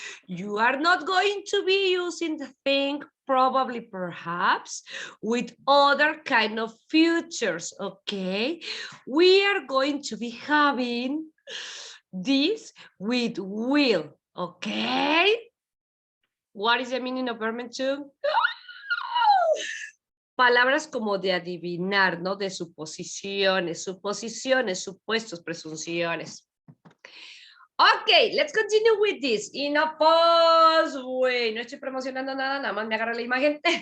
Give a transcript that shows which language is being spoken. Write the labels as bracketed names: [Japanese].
[English] You are not going to be using the thing, probably, perhaps, with other kind of futures, okay? We are going to be having this with will, okay? What is the meaning of verb to? [Spanish] Palabras como de adivinar, ¿no? De suposiciones, supuestos, presunciones. [English] Ok, let's continue with this. In a pause way. [Spanish] No estoy promocionando nada, nada más me agarra la imagen.